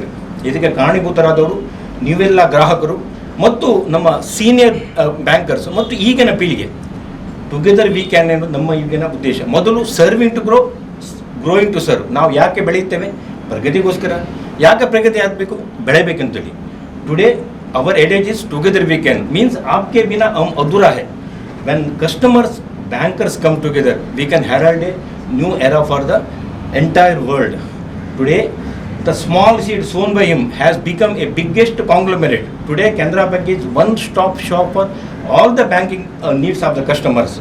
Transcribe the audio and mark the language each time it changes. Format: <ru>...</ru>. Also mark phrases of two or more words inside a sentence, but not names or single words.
<kn>ಇದಕ್ಕೆ ಕಾರಣೀಭೂತರಾದವರು ನೀವೆಲ್ಲ ಗ್ರಾಹಕರು ಮತ್ತು ನಮ್ಮ</kn> <en>senior bankers</en> <kn>ಮತ್ತು ಈಗಿನ ಪೀಳಿಗೆ.</kn> <en>together we can</en> <kn>ಎನ್ನುವುದು ನಮ್ಮ ಈಗಿನ ಉದ್ದೇಶ. ಮೊದಲು</kn> <en>serving to growing to serve.</en> <kn>ನಾವು ಯಾಕೆ ಬೆಳೆಯುತ್ತೇವೆ? ಪ್ರಗತಿಗೋಸ್ಕರ. ಯಾಕೆ ಪ್ರಗತಿ ಆಗಬೇಕು? ಬೆಳೆಬೇಕಂತೇಳಿ.</kn> <en>Today our adage is together we can means</en> <hi>आपके बिना हम अधूरा है.</hi> <en>When customers, bankers come together, we can herald a new era for the entire world. Today, the small seed sown by him has become a biggest conglomerate. Today, Canara Bank is one-stop shop for all the banking needs of the customers.</en>